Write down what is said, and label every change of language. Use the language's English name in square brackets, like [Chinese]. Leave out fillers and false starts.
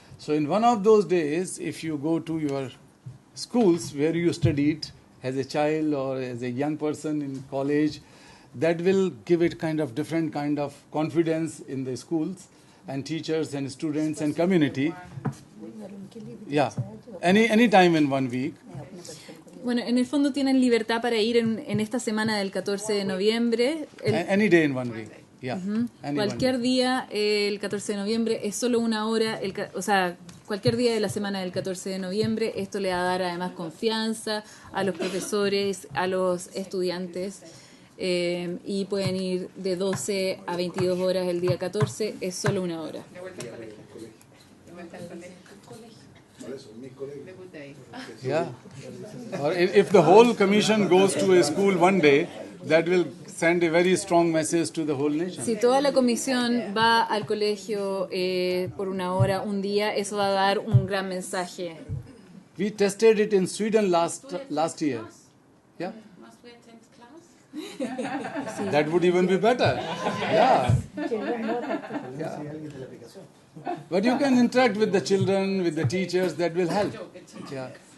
[English] So in one of those days, if you go to your schools where you studied as a child or as a young person in college, that will give it kind of different kind of confidence in the schools and teachers and students and community. Yeah. Any time in 1 week. [Spanish] Bueno, en el fondo tienen libertad para ir en esta semana del 14 de noviembre. [English] Any day in 1 week. Yeah. [Spanish] Cualquier día el 14 de noviembre es solo una hora, o sea, cualquier día de la semana del 14 de noviembre. Esto le va a dar además confianza a los profesores, a los estudiantes, y pueden ir de 12 a 22 horas el día 14, es solo una hora. [English] Yeah. Or if the whole commission goes to a school one day, that will send a very strong message to the whole nation. [Spanish] Si toda la comisión va al colegio por una hora, un día, eso va a dar un gran mensaje. [English] We tested it in Sweden last year. Yeah. Must we attend class? That would even be better. Yeah. Yeah. But you can interact with the children, with the teachers, that will help. Yeah.